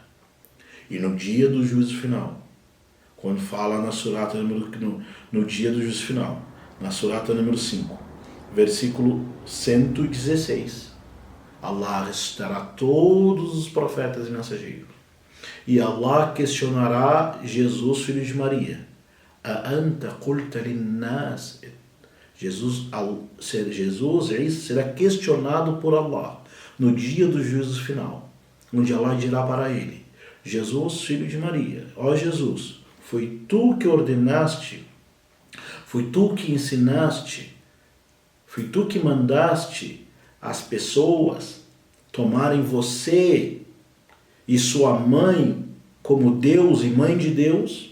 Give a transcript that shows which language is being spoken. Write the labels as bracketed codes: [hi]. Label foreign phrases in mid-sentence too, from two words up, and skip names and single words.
[pt] E no dia do juízo final, quando fala na surata no dia do juízo final, na surata número 5, versículo 116, Allah ressuscitará todos os profetas e mensageiros. E Allah questionará Jesus, filho de Maria. [ar] أأنت قلت للناس. [pt] Jesus será questionado por Allah no dia do juízo final, onde Allah dirá para ele: Jesus, filho de Maria, ó Jesus, foi tu que ordenaste, foi tu que ensinaste, foi tu que mandaste as pessoas tomarem você e sua mãe como Deus e mãe de Deus?